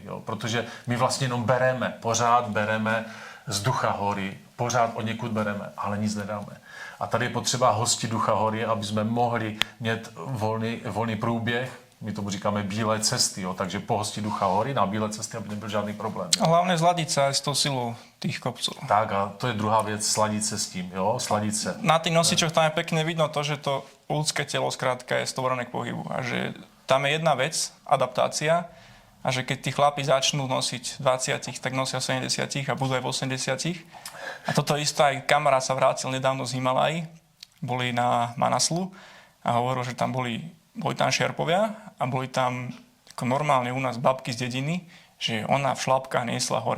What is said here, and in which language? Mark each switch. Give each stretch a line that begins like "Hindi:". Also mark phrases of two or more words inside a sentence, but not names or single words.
Czech: Jo, protože my vlastně jenom pořád bereme z ducha hory, pořád od někud bereme, ale nic nedáme. A tady je potřeba hostit ducha hory, aby jsme mohli mít volný průběh, my tomu říkáme bílé cesty, jo, takže pohostit ducha hory na bílé cesty, aby nebyl žádný problém. Jo. A
Slovak: hlavne zladiť sa aj s tou silou tých kopcov.
Czech: Tak a to je druhá věc, sladit se s tím, jo, sladit se.
Slovak: Na tých nosičoch tam je pekne vidno to, že to ľudské telo skrátka je stvorené k pohybu a že tam je jedna vec, adaptácia, a že keď tí chlapi začnú nosiť 20, tak nosia 70 a budú aj v 80. A toto isté aj kamarát sa vrátil nedávno z Himalají, boli na Manaslu a hovoril, že tam boli tam šerpovia a boli tam ako normálne u nás babky z dediny, že ona v šlapkách niesla hore.